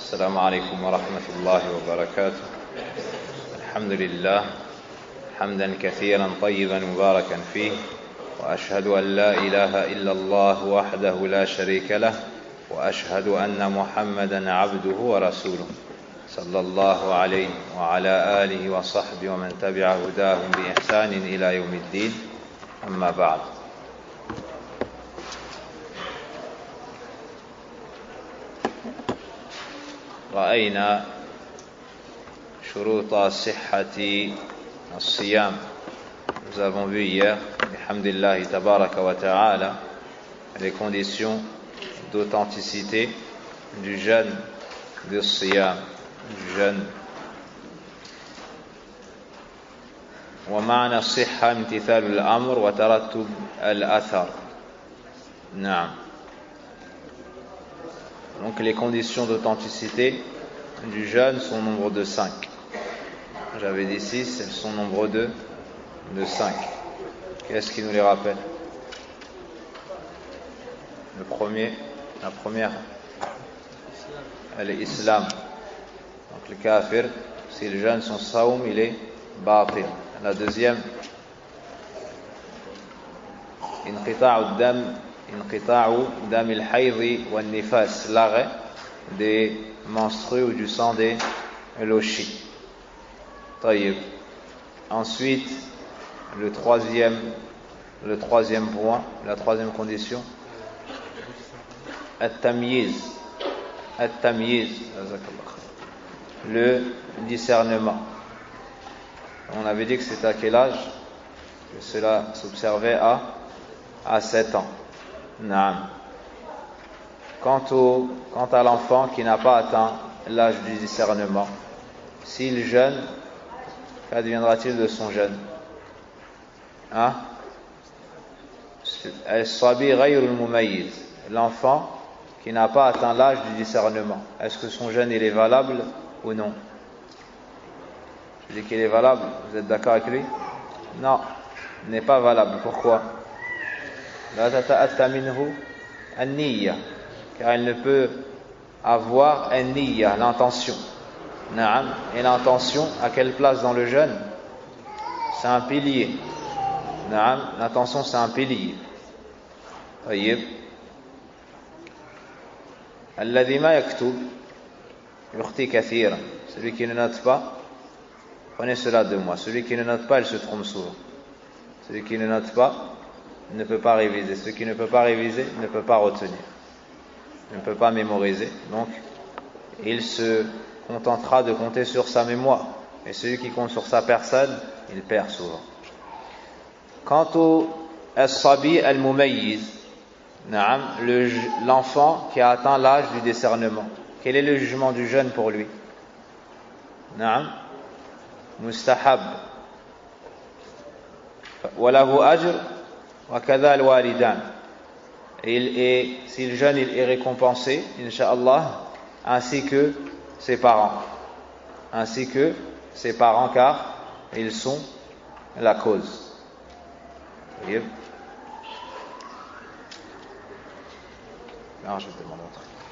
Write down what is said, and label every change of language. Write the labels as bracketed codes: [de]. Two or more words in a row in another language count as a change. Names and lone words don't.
[ar] السلام عليكم ورحمة الله وبركاته. الحمد لله حمدا كثيرا طيبا مباركا فيه، وأشهد أن لا إله إلا الله وحده لا شريك له، وأشهد أن محمدا عبده ورسوله صلى الله عليه وعلى آله وصحبه ومن تبع هداهم بإحسان إلى يوم الدين. أما بعد. رأينا شروط صحة الصيام. [fr] Nous avons vu hier, [ar] بحمد الله تبارك وتعالى, [fr] les conditions d'authenticité du jeûne de siyam, du jeûne. [ar] ومعنى الصحة امتثال الأمر وترتب الأثر. نعم. [fr] Donc les conditions d'authenticité du jeûne sont au nombre de 5. J'avais dit 6, elles sont au nombre de 5. Qu'est-ce qui nous les rappelle? La première, l'islam. Donc le kafir, si le jeûne, son saoum, il est batil. La deuxième, [ar] انقطاع دم الحيض ونفاس, [fr] l'arrêt des menstrues ou du sang des lochis. Taïb. Ensuite, le troisième point, la troisième condition, at-tamyiz, le discernement. On avait dit que c'était à quel âge que cela s'observait? À 7 ans. Naam. Quant à l'enfant qui n'a pas atteint l'âge du discernement, s'il jeûne, qu'adviendra-t-il de son jeûne? [ar] الصبي غير المميز, [fr] l'enfant qui n'a pas atteint l'âge du discernement, est-ce que son jeûne il est valable ou non? Je dis qu'il est valable, vous êtes d'accord avec lui? Non, il n'est pas valable. Pourquoi? [ar] لا تتأتى منه النية, [fr] car il ne peut avoir an-niyya, l'intention. Na'am. Et l'intention, à quelle place dans le jeûne? C'est un pilier. Na'am. L'intention, c'est un pilier. Tayyib. [ar] الذي ما يكتب يخطئ كثيرا. [fr] Celui qui ne note pas, prenez cela de moi. Celui qui ne note pas, il se trompe souvent. Celui qui ne note pas ne peut pas réviser. Celui qui ne peut pas réviser ne peut pas retenir. Il ne peut pas mémoriser. Donc, il se contentera de compter sur sa mémoire. Et celui qui compte sur sa personne, il perd souvent. Quant au [ar] الصبي المميز, [fr] l'enfant qui a atteint l'âge du discernement, quel est le jugement du jeûne pour lui? Mustahab. [ar] وله أجر وكذا الوالدان. [fr] Et s'il jeûne, il est récompensé, [ar] إن شاء الله, [fr] ainsi que ses parents. Car ils sont la cause. Voyez? Non, je te demande autre.